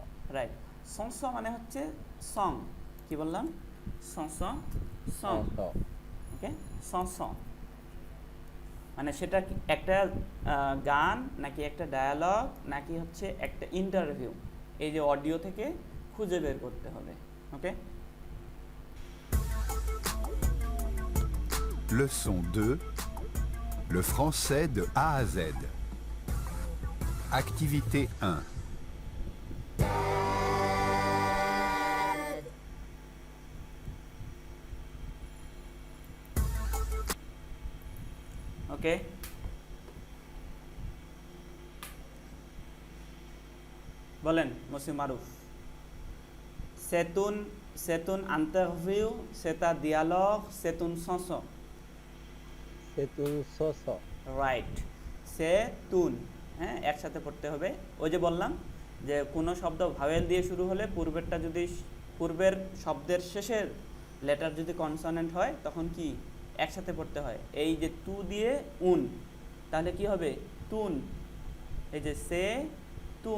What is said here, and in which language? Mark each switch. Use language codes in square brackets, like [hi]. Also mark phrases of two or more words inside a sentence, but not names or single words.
[bn] রাইট। স মানে হচ্ছে সং, কি বললাম, স সং, [fr] Chanson। [bn] ওকে, মানে সেটা একটা গান নাকি একটা ডায়ালগ নাকি হচ্ছে একটা ইন্টারভিউ, এই যে অডিও থেকে খুঁজে বের করতে হবে। ওকে, [fr] Leçon 2. Le français de A à Z. Activité 1. [bn] ওকে, বলেন মুসিম মারুফ। [fr] C'est une interview, c'est un dialogue, c'est une chanson. C'est une chanson। [bn] রাইট, সেতুন, হ্যাঁ একসাথে পড়তে হবে। ওই যে বললাম যে কোনো শব্দ ভাওয়েল দিয়ে শুরু হলে পূর্বেরটা যদি, পূর্বের শব্দের শেষের লেটার যদি কনসোনেন্ট হয় তখন কি একসাথে পড়তে হয়। এই যে তু দিয়ে উন, তাহলে কি হবে তুন, এই যে [fr] c'est un.